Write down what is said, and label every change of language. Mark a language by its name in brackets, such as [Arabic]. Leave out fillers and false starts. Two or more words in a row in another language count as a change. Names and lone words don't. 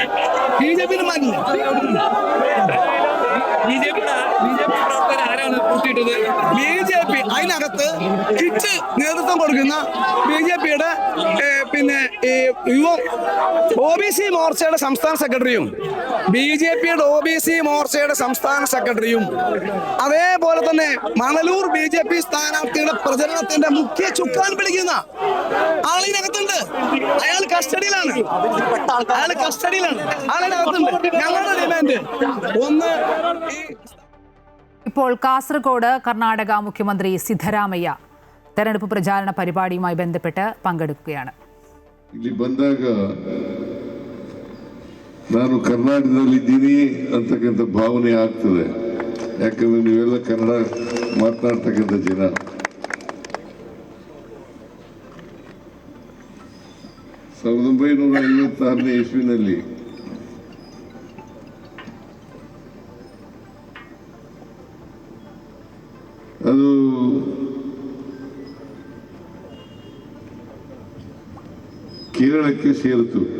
[Malayalam] BJP മാറ്റില്ല. BJP അതിനകത്ത് കിറ്റ് നേതൃത്വം കൊടുക്കുന്ന BJP-യുടെ പിന്നെ OBC മോർച്ചയുടെ സംസ്ഥാന സെക്രട്ടറിയും BJP-യുടെ OBC മോർച്ചയുടെ സംസ്ഥാന സെക്രട്ടറിയും അതേപോലെ തന്നെ മണലൂർ BJP സ്ഥാനാർത്ഥിയുടെ പ്രചരണത്തിന്റെ മുഖ്യ ചുക്കാൻ പിടിക്കുന്ന ആളിനകത്തുണ്ട്. അയാൾ കസ്റ്റഡിയിലാണ്. ആളിനകത്തുണ്ട്. ഞങ്ങളുടെ ഡിമാൻഡ് ഒന്ന്, ഇപ്പോൾ കാസർഗോഡ് കർണാടക മുഖ്യമന്ത്രി ಸಿದ್ದರಾಮಯ್ಯ തെരഞ്ഞെടുപ്പ് പ്രചാരണ പരിപാടിയുമായി ബന്ധപ്പെട്ട് പങ്കെടുക്കുകയാണ്. [Kannada] ಇಲ್ಲಿ ಬಂದಾಗ ನಾನು ಕರ್ನಾಟಕದಲ್ಲಿದ್ದೀನಿ ಅಂತಕ್ಕಂಥ ಭಾವನೆ ಆಗ್ತದೆ. ಯಾಕಂದ್ರೆ ನೀವೆಲ್ಲ ಕನ್ನಡ ಮಾತನಾಡ್ತಕ್ಕಂಥ ಜನ. 1956ನೇ ಇಸ್ವಿನಲ್ಲಿ ಅದು ಕೇರಳಕ್ಕೆ ಸೇರಿತು.